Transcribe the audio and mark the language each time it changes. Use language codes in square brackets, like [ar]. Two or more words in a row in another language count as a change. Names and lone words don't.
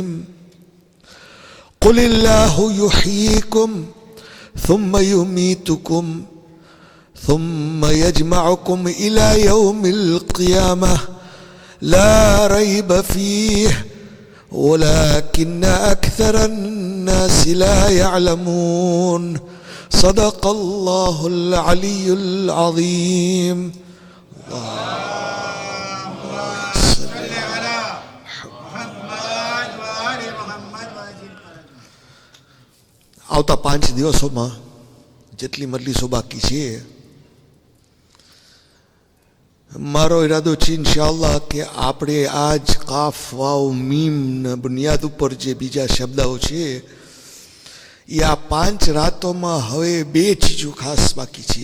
[ar] قل الله يحييكم ثم يميتكم ثم يجمعكم إلى يوم القيامة لا ريب فيه ولكن أكثر الناس لا يعلمون. صدق الله العلي العظيم. [gu] આવતા 5 દિવસોમાં જેટલી મજલિસો બાકી છે, મારો ઈરાદો છે ઇન્શાઅલ્લાહ કે આપણે આજ [ar] قاف واو ميم [gu] બુનિયાદ ઉપર જે બીજા શબ્દો છે એ આ 5 રાતોમાં હવે 2 ચીજો ખાસ બાકી છે.